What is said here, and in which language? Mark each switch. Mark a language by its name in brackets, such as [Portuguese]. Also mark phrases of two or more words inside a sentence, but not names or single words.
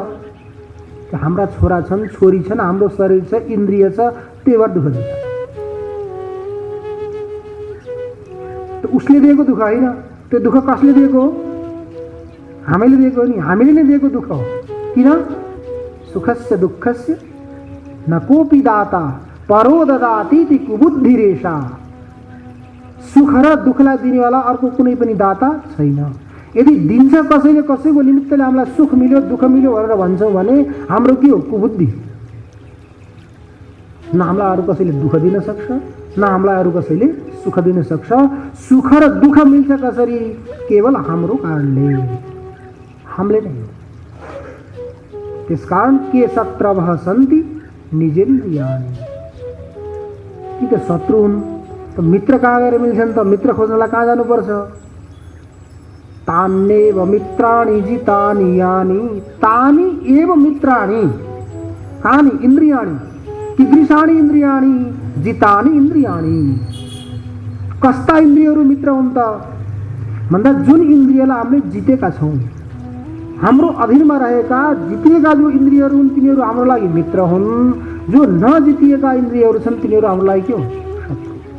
[Nepali] हाम्रा छोरा छन्, छोरी छन्, हाम्रो शरीर छ, इन्द्रिय छ, त्यही भएर दुःख दिन्छ। उसले दिएको दुःख होइन, त्यो दुःख कसले दिएको हो? हामीले दिएको हो नि, हामीले नै दिएको दुःख हो। किन? [Sanskrit] सुखस्य दुःखस्य न कोपी दाता परो ददाति कुबुद्धिरेषा। [Nepali] सुख र दुःखलाई दिनेवाला अर्को कुनै पनि दाता छैन। यदि दिन्छ कसैले, कसैको निमित्तले हामीलाई सुख मिल्यो दुःख मिल्यो भनेर भन्छौँ भने हाम्रो के हो? कुबुद्धि। न हामीलाई अरू कसैले दुःख दिन सक्छ, न हामीलाई अरू कसैले सुख दिन सक्छ। सुख र दुःख मिल्छ कसरी? केवल हाम्रो कारणले, हामीले नै। त्यसकारण के [Sanskrit] शत्रवः सन्ति निजेन्द्रियाणि। [Nepali] कि त शत्रु हुन्, त मित्र कहाँ गएर मिल्छन् त? मित्र खोज्नलाई कहाँ जानुपर्छ? [Sanskrit] तान्येव मित्राणि जितानि यानि तानि एव मित्राणि। कानि? इन्द्रियाणि। कीदृशानि इन्द्रियाणि? जितानि इन्द्रियाणि। [Nepali] कस्ता इन्द्रियहरू मित्र हुन् त भन्दा जुन इन्द्रियलाई हामीले जितेका छौँ, हाम्रो अधीनमा रहेका जितिएका जो इन्द्रियहरू हुन् तिनीहरू हाम्रो लागि मित्र हुन्। जो नजितिएका इन्द्रियहरू छन् तिनीहरू हाम्रो लागि के हो? शत्रु।